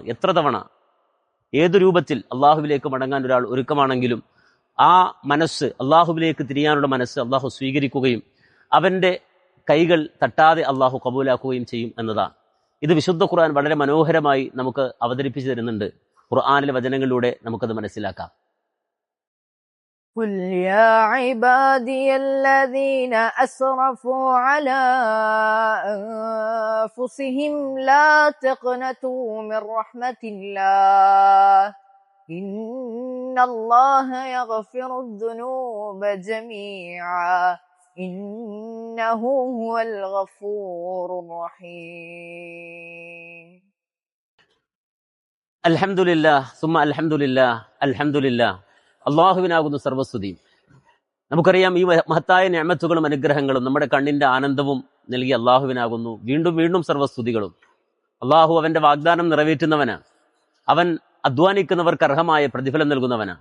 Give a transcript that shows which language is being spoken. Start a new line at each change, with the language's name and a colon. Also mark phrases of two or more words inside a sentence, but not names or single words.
Malayalam: എത്ര തവണ ഏതു രൂപത്തിൽ അള്ളാഹുവിലേക്ക് മടങ്ങാൻ ഒരാൾ ഒരുക്കമാണെങ്കിലും ആ മനസ്സ്, അള്ളാഹുവിലേക്ക് തിരിയാനുള്ള മനസ്സ് അള്ളാഹു സ്വീകരിക്കുകയും അവന്റെ കൈകൾ തട്ടാതെ അള്ളാഹു കബൂലാക്കുകയും ചെയ്യും എന്നതാണ്. ഇത് വിശുദ്ധ ഖുർആൻ വളരെ മനോഹരമായി നമുക്ക് അവതരിപ്പിച്ചു തരുന്നുണ്ട്. ഖുർആനിലെ വചനങ്ങളിലൂടെ നമുക്കത് മനസ്സിലാക്കാം.
Arabic: قل يا عبادي الذين أسرفوا على أنفسهم لا تقنطوا من رحمة الله إن الله يغفر الذنوب جميعا إنه هو الغفور الرحيم. الحمد لله ثم الحمد لله الحمد لله.
Malayalam: അള്ളാഹുവിനാകുന്നു സർവസ്തുതി. നമുക്കറിയാം, ഈ മഹത്തായ നിഅമത്തുകളും അനുഗ്രഹങ്ങളും നമ്മുടെ കണ്ണിന്റെ ആനന്ദവും നൽകിയ അള്ളാഹുവിനാകുന്നു വീണ്ടും വീണ്ടും സർവസ്തുതികളും. അള്ളാഹു അവന്റെ വാഗ്ദാനം നിറവേറ്റുന്നവനാണ്. അവൻ അധ്വാനിക്കുന്നവർക്ക് അർഹമായ പ്രതിഫലം നൽകുന്നവനാണ്.